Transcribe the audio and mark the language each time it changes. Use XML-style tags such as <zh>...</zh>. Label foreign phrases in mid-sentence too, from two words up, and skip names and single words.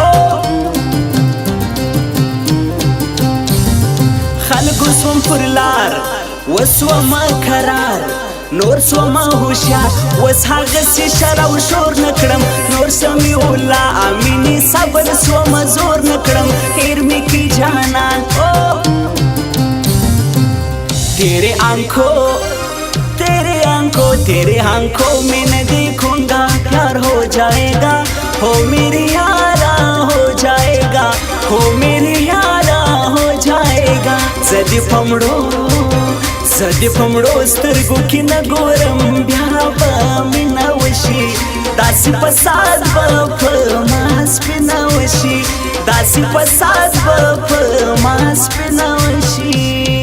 <ps>خلکو سوم پر لار وسومه کرار نور سومه هوښیار اوس هغسې شر او شور نه کړم نور سمې الله امینې صبر سومه زور نه کړم هېر مې کړي جانان تیرے</ps> <ur>آنکھوں میں نہ دیکھوں گا پیار ہو جائے گا ہو میری یارا ہو جائے گا ہو میری یارا ہو جائے گا</ur> <ps>زدی پمړو سترګو کې نه ګورم بیا به مینه وشي داسې فساد به په ما سپینه وشي داسې فساد به په ما سپینه وشي</ps>